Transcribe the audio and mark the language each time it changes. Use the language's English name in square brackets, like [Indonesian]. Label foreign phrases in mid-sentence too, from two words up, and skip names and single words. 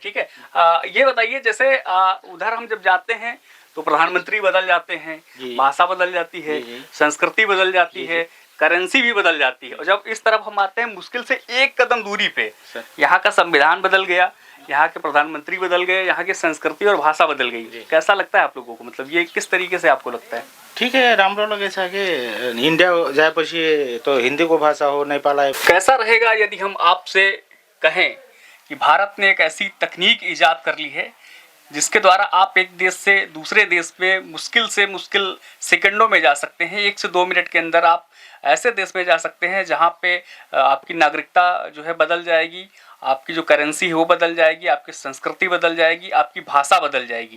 [Hindi] ठीक है, ये बताइए जैसे उधर हम जब जाते हैं तो प्रधानमंत्री बदल जाते हैं, भाषा बदल जाती है, संस्कृति बदल जाती है, करेंसी भी बदल जाती है, और जब इस तरफ हम आते हैं मुश्किल से एक कदम दूरी पे यहाँ का संविधान बदल गया, यहाँ के प्रधानमंत्री बदल गए, यहाँ की संस्कृति और भाषा बदल गई। कैसा लगता है आप लोगों को, मतलब ये किस तरीके से आपको लगता है? ठीक है, [Nepali] राम्रो लगेछ कि इन्डिया जाएपछि तो हिंदी को भाषा हो, नेपाल आए। [Hindi] कैसा रहेगा यदि हम आपसे कहें कि भारत ने एक ऐसी तकनीक ईजाद कर ली है जिसके द्वारा आप एक देश से दूसरे देश में मुश्किल से मुश्किल सेकंडों में जा सकते हैं, 1 से 2 मिनट के अंदर आप ऐसे देश में जा सकते हैं जहां पे आपकी नागरिकता जो है बदल जाएगी, आपकी जो करेंसी है वो बदल जाएगी, आपकी संस्कृति बदल जाएगी, आपकी भाषा बदल जाएगी।